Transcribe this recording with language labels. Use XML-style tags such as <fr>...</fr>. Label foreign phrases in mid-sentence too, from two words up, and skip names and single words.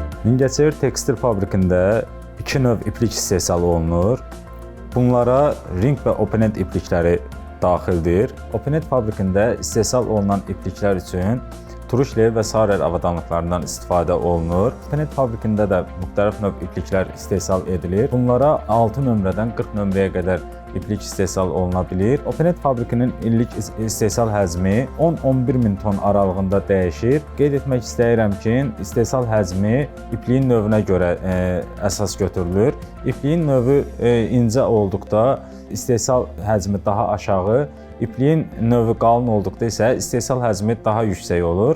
<az>Mingəçevir Tekstil fabrikində 2 növ iplik istehsal olunur. Bunlara ring və open-end iplikləri daxildir. Open-end fabrikində istehsal olunan ipliklər üçün Turuşlev və Sarer avadanlıqlarından istifadə olunur. Open-end fabrikində də müxtəlif növ ipliklər istehsal edilir. Bunlara 6 nömrədən 40 nömrəyə qədər iplik istehsal oluna bilir. Open-end fabrikinin illik istehsal həcmi 10-11 min ton aralığında dəyişir. Qeyd etmək istəyirəm ki, istehsal həcmi ipliyin növünə görə əsas götürülür. İpliyin növü incə olduqda istehsal həcmi daha aşağı, İpliyin növü qalın olduqda isə istehsal həcmi daha yüksək olur.</az>